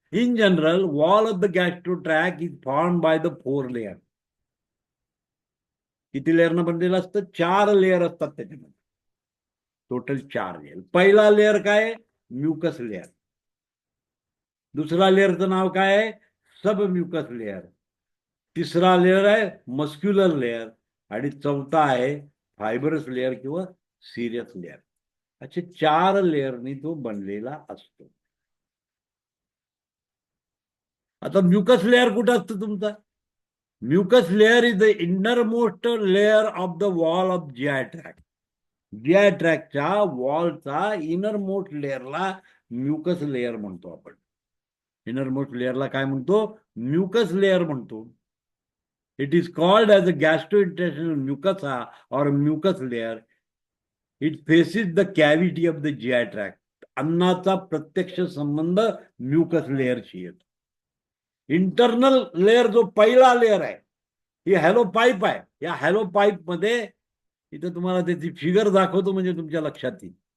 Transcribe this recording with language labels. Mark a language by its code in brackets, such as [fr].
[en] In general, wall of the gastro tract is formed by the 4 layers. [mr] किती लेअरनं बनलेलं असतं? 4 layer असतात त्याच्यामध्ये, टोटल 4 लेअर. पहिला लेअर काय? Mucus layer. दुसरा लेअरचं नाव काय आहे? सब म्युकस लेअर. तिसरा लेअर आहे मस्क्युलर लेअर, आणि चौथा आहे फायबरस लेअर किंवा सिरियस लेअर. असे 4 लेअरनी तो बनलेला असतो. आता म्युकस लेअर कुठं असतं तुमचा? [en] Mucus layer is the innermost layer of the wall of GI tract. [mr] GI ट्रॅकच्या वॉलचा innermost लेअरला mucus layer म्हणतो आपण. इनरमोस्ट लेअरला काय म्हणतो? म्युकस लेअर म्हणतो. [en] It is called as a gastrointestinal mucosa और mucus layer. It faces the cavity of the GI tract. [mr] अन्नाचा प्रत्यक्ष संबंध mucus लेअरशी येतो. इंटरनल लेअर जो पहिला लेअर आहे ही हॅलो पाईप आहे. या हॅलो पाईप मध्ये इथं तुम्हाला त्याची फिगर दाखवतो म्हणजे तुमच्या लक्षात येईल.